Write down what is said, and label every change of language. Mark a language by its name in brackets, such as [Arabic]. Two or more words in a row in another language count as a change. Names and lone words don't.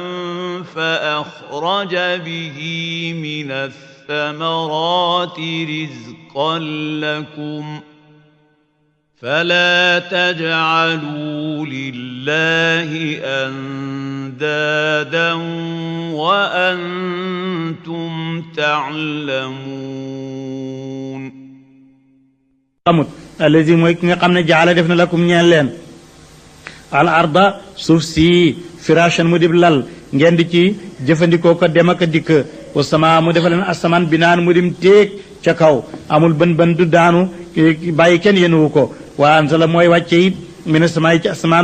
[Arabic] فأخرج به من الثمرات رزقا لكم فلا تجعلوا لله أندادا وأنتم تعلمون [Wolof] الذي mooy ki nga xam ne jaala def na lakum ñeel leen [Arabic] الأرض [Wolof] suuf si firashan mu dib lal ngeen di ci jëfandikoo ko dem ak dikk [Arabic] والسماء [Wolof] mu defal leen asamaan binaan mu dim téeg ca kaw amul bën bën du daanu bàyyi kenn yenuwu ko [Arabic] وأنزل [Wolof] mooy wàcce it [Arabic] من السماء [Wolof] ci asamaan